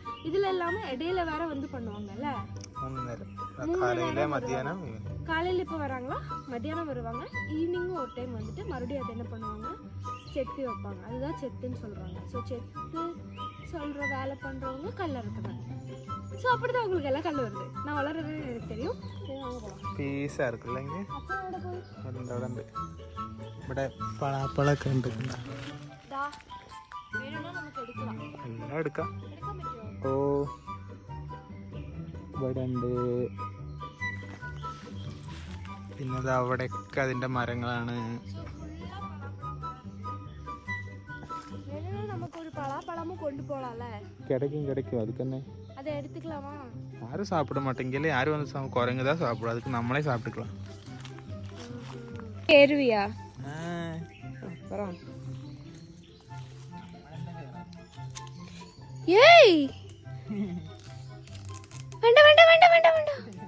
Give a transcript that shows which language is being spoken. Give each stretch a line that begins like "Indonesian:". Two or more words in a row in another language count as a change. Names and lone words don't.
Tamil: இதில் இல்லாமல் இடையில வேற வந்து பண்ணுவாங்கல்ல, காலையில் இப்போ வராங்களா, மத்தியானம் வருவாங்க, ஈவினிங்கும் ஒரு டைம் வந்துட்டு மறுபடியும் அதை என்ன பண்ணுவாங்க, செத்து வைப்பாங்க. அதுதான் செத்துன்னு சொல்கிறாங்க. ஸோ செத்து சொல்கிற வேலை பண்ணுறவங்க கல்ல இருக்கிறாங்க. ஸோ அப்படி தான் உங்களுக்கு எல்லாம் கல் வருது. நான் வளர்றது எனக்கு தெரியும். പീസാ இருக்குல்ல இங்கே ഉണ്ട്.
Malayalam: ഇവിടെ പളാപ്പളൊക്കെ ഉണ്ട്.
Tamil: வேணும்னா நமக்கு எடுக்கலாம்.
Malayalam: എല്ലാം എടുക്കാം. எடுக்க പറ്റുമോ? ഓ ഇവിടെ ഉണ്ട്. പിന്നെ അവിടെയൊക്കെ അതിൻ്റെ മരങ്ങളാണ്.
Tamil: நமக்கு ஒரு பலாப்பழமும் கொண்டு போகலாம்ல. கிடைக்கும் அதுக்கு என்ன, அதை எடுத்துக்கலாமா? யாரும் சாப்பிட மாட்டேங்கல, யாரும் வந்து குரங்கு தான் சாப்பிடும், அதுக்கு நம்மளே சாப்பிட்டுக்கலாம். ஏறுவியா? அப்புறம் ஏய் வேண்டாம் வேண்டாம் வேண்டாம் வேண்டாம் வேண்டாம்.